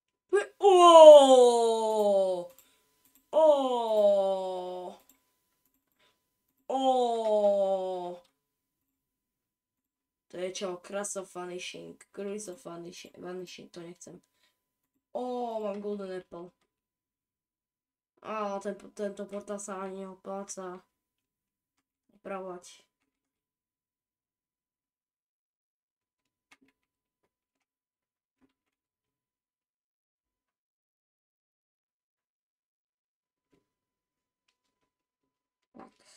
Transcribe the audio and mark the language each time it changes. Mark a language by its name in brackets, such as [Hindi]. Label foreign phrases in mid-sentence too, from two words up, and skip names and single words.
[Slovak] Oooo! Oooo! Oooo! To je čo? Crush of Vanishing. Cruise of Vanishing. To nechcem. Mám Golden Apple. Tento portál sa ani neopláca opravovať. Tak.